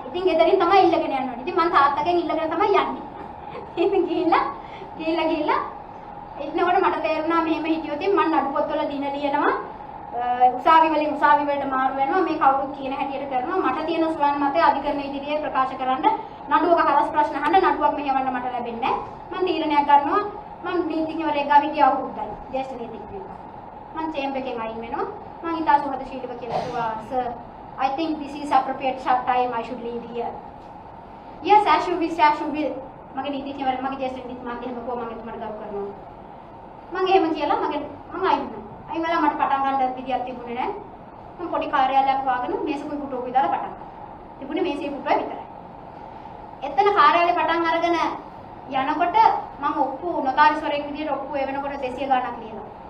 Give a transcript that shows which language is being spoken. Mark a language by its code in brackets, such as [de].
[si] ඉතින් ගෙදරින් තමයි ඉල්ලගෙන යනවා. ඉතින් මං තාත්තගෙන් ඉල්ලගෙන තමයි යන්නේ. ඉතින් ගිහිල්ලා එතනකොට මට තේරුණා මෙහෙම හිටියොත් මං නඩු පොත්වල දින ලියනවා. උසාවි වලට මාරු වෙනවා. මේ කවුරුත් කියන හැටියට කරනවා. මට තියෙන ස්වයං මතය අධිකරණ ඉදිරියේ ප්‍රකාශ කරන්න නඩුවක හරස් ප්‍රශ්න අහන්න නඩුවක් මෙහෙවන්න මට ලැබෙන්නේ නැහැ. මං තීරණයක් ගන්නවා. මං නීතිඥවරයෙක් ගාව හිටිය අවුරුද්දයි. ජ්‍යෙෂ්ඨ නීතිඥයෙක්. මං චේම්බර් එකෙන් අයින් වෙනවා. මං ඊට සුහදශීලීව කියලා කිව්වා [en] sir I think this is appropriate time I should leave here. Yes as you wish as you will. [si] මගේ නීතිඥවරයා මගේ ජ්‍යෙෂ්ඨ නීතිඥ මම කොහොම මම එතුමාට ගරු කරනවා. මං එහෙම කියලා මම අයින් වුණා. අයින් වෙලා මට පටන් ගන්න විදියක් තිබුණේ නැහැ. මම පොඩි කාර්යාලයක් වාගෙන මේසකුයි පුටුවකුයි දාලා පටන් ගත්තා. තිබුණේ මේසෙයි පුටුවයි විතරයි. එතන කාර්යාලේ පටන් අරගෙන යනකොට මම ඔප්පු නොතාරිස්වරයෙක් විදියට ඔප්පු එවනකොට 200 ගණනක් ලියලා.